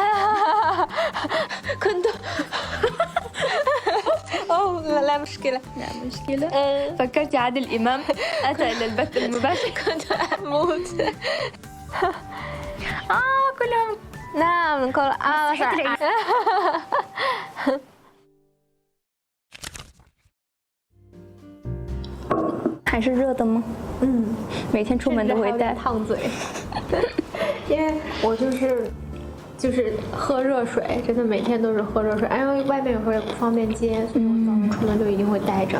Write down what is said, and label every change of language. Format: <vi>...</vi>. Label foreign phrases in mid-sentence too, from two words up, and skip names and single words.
<ar>كنت لا مشكلة. فكرت عادل إمام أتى إلى البث المباشر. كنت أموت. كلهم. نعم كل صحيح.</ar> <zh>还是热的吗？每天出门都会带。烫嘴，因为我就是喝热水，真的每天都是喝热水，因为外面有时候也不方便接，所以我早上出门就一定会带着。</zh>